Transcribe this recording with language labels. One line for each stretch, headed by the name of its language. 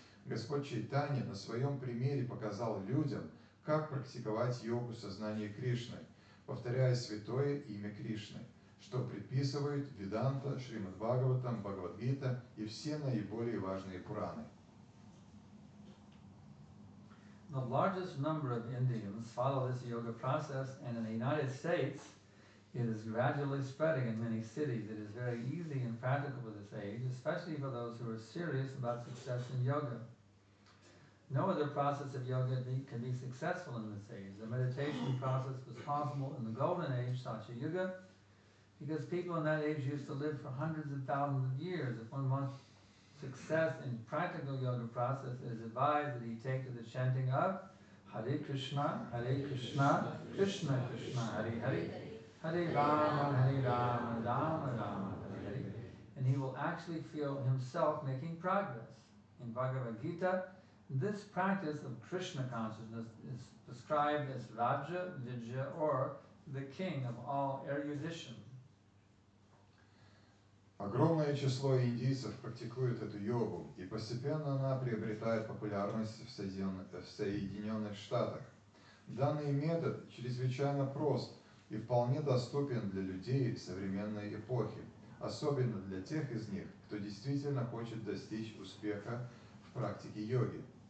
Russian: Господь Чайтанья на своем примере показал людям, как практиковать йогу сознания Кришны, повторяя святое имя Кришны, что предписывают Веданта, Шримад Бхагаватам, Бхагавад-гита и все наиболее важные Пураны.
English: The largest number of Indians follow this yoga process, and in the United States, it is gradually spreading in many cities. It is very easy and practicable at this age, especially for those who are serious about success in yoga. No other process of yoga can be successful in this age. The meditation process was possible in the golden age, Satya Yuga, because people in that age used to live for hundreds of thousands of years. If one wants success in practical yoga process, it is advised that he take to the chanting of Hare Krishna, Krishna Krishna, Hare Hare, Hare Rama, Rama Rama, Hare Hare. And he will actually feel himself making progress. In Bhagavad Gita, this practice of Krishna consciousness is described as Raja Vidya, or the king of all erudition.
Russian: Огромное число индийцев практикует эту йогу, и постепенно она приобретает популярность в Соединенных Штатах. Данный метод чрезвычайно прост и вполне доступен для людей современной эпохи, особенно для тех из них, кто действительно хочет достичь успеха в практике йоги.